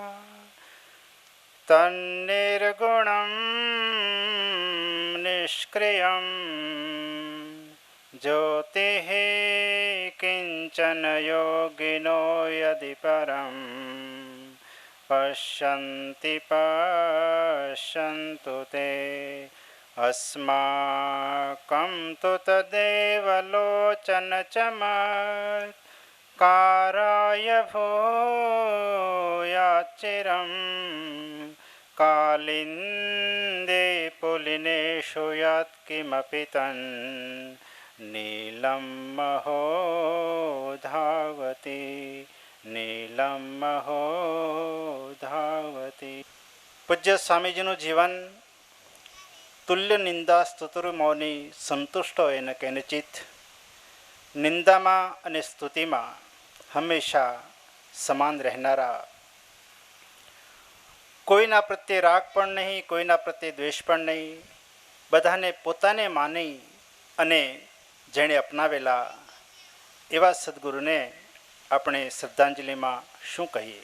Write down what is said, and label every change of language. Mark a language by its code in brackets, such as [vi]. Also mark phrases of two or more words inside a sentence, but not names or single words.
[sa] तन्निर्गुणं निष्क्रियं ज्योतिः किंचन योगिनो यदि परम पश्यन्ति पश्यन्तु ते अस्माकं तु तदेव लोचनचमत्काराय भूयाच्चिरं कालिन्दे पुलिनेषु यत्किमपि तन् नीलं महो धावति नीलम महो धावती. [gu] પૂજ્ય સ્વામીજીનું જીવન [sa] तुल्य निंदा स्तुतिर मौनी संतुष्ट [gu] હોય ને કેનચિત નિંદામાં અને સ્તુતિમાં હંમેશા સમાન રહેનારા, કોઈના પ્રત્યે રાગ પણ નહીં, કોઈના પ્રત્યે દ્વેષ પણ નહીં, બધાને પોતાને માની અને જેણે અપનાવેલા એવા સદગુરુને આપણે શ્રદ્ધાંજલિમાં શું કહીએ.